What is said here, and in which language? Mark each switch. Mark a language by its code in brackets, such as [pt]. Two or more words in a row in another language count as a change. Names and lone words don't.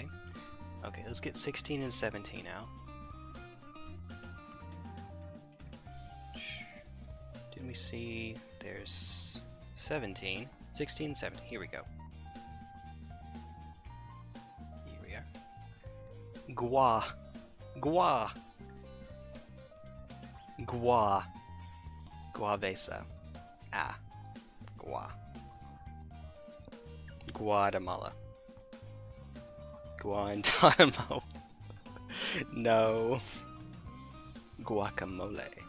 [en] Okay, let's get 16 and 17 out. Did we see there's 17, 16, 17. Here we go. Here we are. Gua. Gua. Gua. Guavesa. Ah. Gua. Guatemala. Guantanamo. No. Guacamole.